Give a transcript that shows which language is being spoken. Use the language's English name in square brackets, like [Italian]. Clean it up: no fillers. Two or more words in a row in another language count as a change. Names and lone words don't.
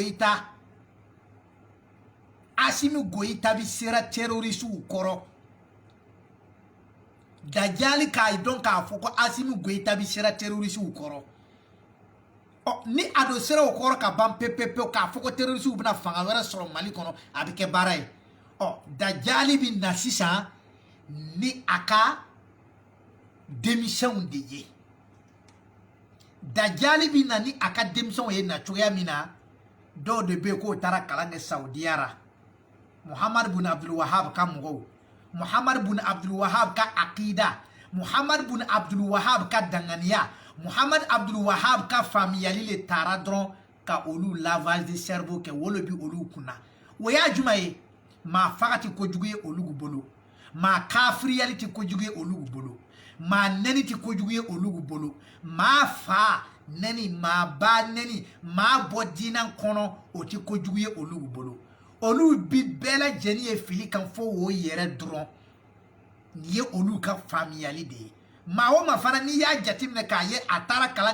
[Bambara] Goyita bi sera terrorisiw kɔrɔ dajali k'a dɔn k'a fɔ ko Asimi Goyita bi sera terrorisiw kɔrɔ ni a do sera o kɔrɔ ka ban pepepewu k'a fɔ ko terrorisiw bɛna fanga wɛrɛ sɔrɔ Mali kɔnɔ a bɛ kɛ baara ye dajali bi na sisan ni a ka denmisɛnw de ye dajali bi na ni a ka denmisɛnw ye na cogoya min na dɔw de bɛ yen k'o taara kalan kɛ Saudiya ra Muhammad bin Abdul Wahab ka mɔgɔw Muhammad bin Abdul Wahab ka akida Muhammad bin Abdul Wahab ka danganiya Muhammad Abdul Wahab ka faamuyali le taara dɔrɔn ka olu [French] lavage de cerveau [Bambara] kɛ wolo bi olu kunna o y'a jumɛn ye maa faga ti kojugu ye olu bolo maa kafiriyali ti kojugu ye olu bolo maa nɛni ti kojugu ye olu bolo maa fa nɛni maa ba nɛni maa bɔ diinɛ kɔnɔ o ti kojugu ye olu bolo olu bi bɛɛ lajɛlen ye fili kan fo o yɛrɛ dɔrɔn nin ye olu ka faamuyali de ye maa o maa fana n'i y'a jateminɛ k'a ye a taara kalan